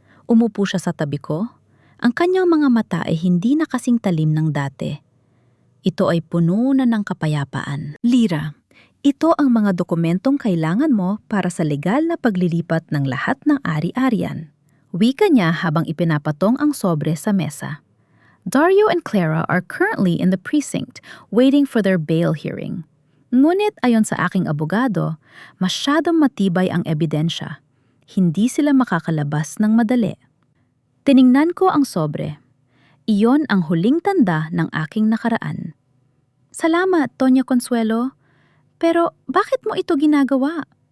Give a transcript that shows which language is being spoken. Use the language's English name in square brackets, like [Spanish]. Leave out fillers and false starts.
[Filipino] Umupo siya sa tabi ko. Ang kanyang mga mata ay hindi na kasing talim ng dati. Ito ay puno na ng kapayapaan. Lyra, ito ang mga dokumentong kailangan mo para sa legal na paglilipat ng lahat ng ari-arian. Wika niya habang ipinapatong ang sobre sa mesa. [English] Dario and Clara are currently in the precinct waiting for their bail hearing. [Filipino] Ngunit ayon sa aking abogado, masyadong matibay ang ebidensya. Hindi sila makakalabas ng madali. Tiningnan ko ang sobre. Iyon ang huling tanda ng aking nakaraan. Salamat, Doña Consuelo. Pero bakit mo ito ginagawa?